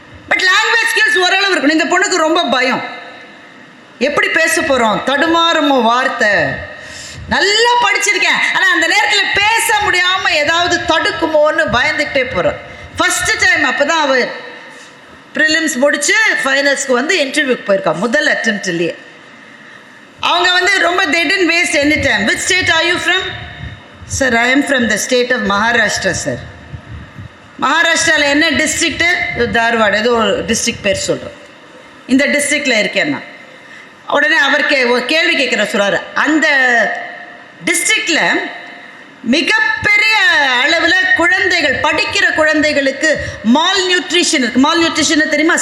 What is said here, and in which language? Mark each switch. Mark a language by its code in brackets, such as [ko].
[ta] But language skills ஓரளவு இருக்கணும். இந்த பொண்ணுக்கு ரொம்ப பயம், எப்படி பேச போகிறோம், தடுமாறுமோ வார்த்தை. நல்லா படிச்சிருக்கேன், ஆனால் அந்த நேரத்தில் பேச முடியாமல் ஏதாவது தடுக்குமோன்னு பயந்துக்கிட்டே போகிறோம். ஃபஸ்ட்டு டைம் அப்போ தான் அவள் ப்ரிலிம்ஸ் முடித்து ஃபைனல்ஸ்க்கு வந்து இன்டர்வியூக்கு போயிருக்கா, முதல் அட்டெம்ப்ட்லேயே. அவங்க வந்து ரொம்ப [en] they didn't waste any time. Which state are you from? Sir, I am from the state of Maharashtra, sir. [ta] மகாராஷ்டிராவில் என்ன டிஸ்ட்ரிக்ட்டு? தார்வாடு, ஏதோ ஒரு டிஸ்ட்ரிக்ட் பேர் சொல்கிறோம். இந்த டிஸ்ட்ரிக்டில் இருக்கேன்னா உடனே அவர் கேள்வி கேட்குற சொல்கிறார். அந்த டிஸ்ட்ரிக்டில் மிகப்பெரிய அளவில் குழந்தைகள், படிக்கிற குழந்தைகளுக்கு மால் நியூட்ரிஷன் இருக்குது. மால் நியூட்ரிஷன் தெரியுமா?